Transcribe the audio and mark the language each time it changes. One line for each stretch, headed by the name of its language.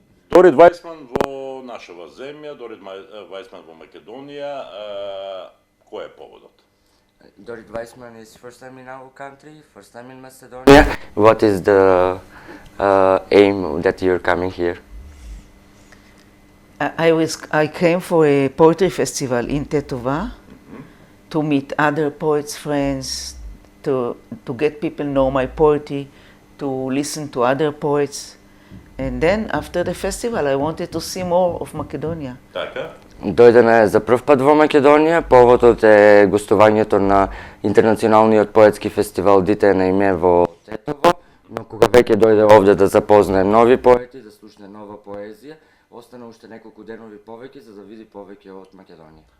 Macedonian: Дорит Вајсман во нашава земја, Дорит Вајсман во Македонија. Кој е поводот?
English: Dorit Weissman is first time in our country, first time in Macedonia. What is the aim that you're coming here? I came for a poetry festival in Tetova to meet other poets, friends, to get people know my poetry, to listen to other poets. And then after the festival I wanted to see more of Macedonia.
Macedonian: Така. Дојдена е за прв пат во Македонија. Поводот е гостувањето на интернационалниот поетски фестивал Дите на име во Тетово. Но кога веќе дојде овде да запознае нови поети, да слушне нова поезија, остана уште неколку денови повеќе за да види повеќе од Македонија.